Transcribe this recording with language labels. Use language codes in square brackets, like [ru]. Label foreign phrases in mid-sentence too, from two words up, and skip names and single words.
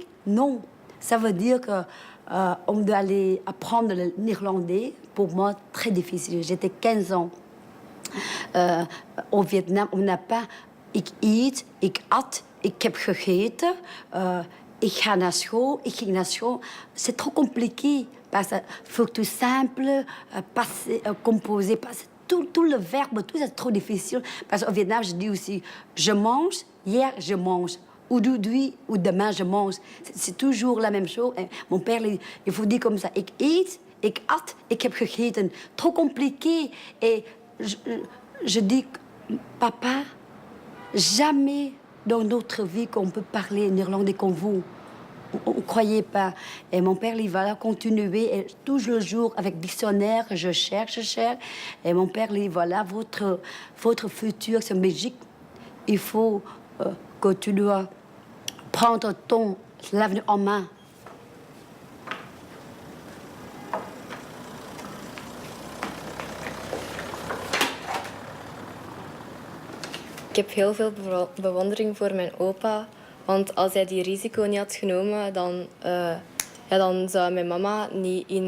[fr] Non, ça veut dire que on doit aller apprendre le néerlandais. Pour moi, très difficile. J'étais 15 ans. Au Vietnam, on n'a pas [nl] ik eet, ik at, ik heb gegeten, ik ga naar school, [fr] ik ging naar school. C'est trop compliqué parce qu'il faut tout simple, passer, composer, passer. Tout le verbe, tout c'est trop difficile. Parce qu'au Vietnam, je dis aussi, je mange, hier je mange. Aujourd'hui ou demain je mange. C'est toujours la même chose. Et mon père, il faut dire comme ça, [nl] ik eet, ik at, ik heb gegeten. [fr] Trop compliqué. Et je dis, papa, jamais dans notre vie qu'on peut parler néerlandais comme vous. On ne croyait pas. Et mon père, il va continuer. Et toujours le jour, avec dictionnaire, je cherche. Et mon père, il dit, voilà, votre futur, c'est magique. Il faut que tu dois prendre ton l'avenir en main. [nl] Ik heb heel veel bewondering voor mijn opa. Want als hij die risico niet had genomen, dan zou mijn mama niet in...